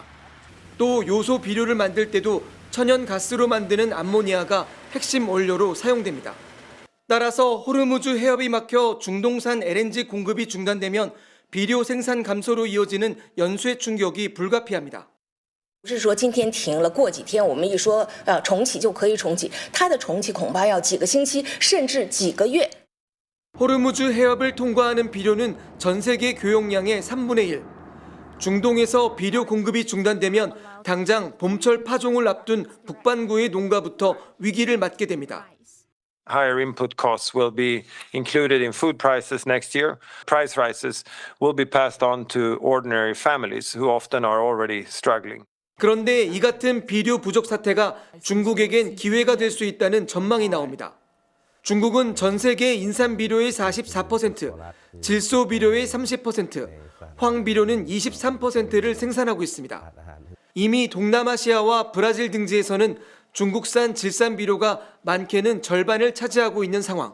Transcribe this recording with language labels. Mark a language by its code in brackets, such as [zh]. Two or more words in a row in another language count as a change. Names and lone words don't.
[ko] 또 요소 비료를 만들 때도 천연가스로 만드는 암모니아가 핵심 원료로 사용됩니다. 따라서 호르무즈 해협이 막혀 중동산 LNG 공급이 중단되면 비료 생산 감소로 이어지는 연쇄 충격이 불가피합니다. [zh] 不是说今天停了，过几天我们一说重启就可以重启，它的重启恐怕要几个星期，甚至几个月。 [ko] 호르무즈 해협을 통과하는 비료는 전 세계 교역량의 3분의 1. 중동에서 비료 공급이 중단되면 당장 봄철 파종을 앞둔 북반구의 농가부터 위기를 맞게 됩니다. [en] Higher input costs will be included in food prices next year. Price rises will be passed on to ordinary families who often are already struggling. [ko] 그런데 이 같은 비료 부족 사태가 중국에겐 기회가 될 수 있다는 전망이 나옵니다. 중국은 전 세계 인산 비료의 44%, 질소 비료의 30%, 황 비료는 23%를 생산하고 있습니다. 이미 동남아시아와 브라질 등지에서는 중국산 질산 비료가 많게는 절반을 차지하고 있는 상황.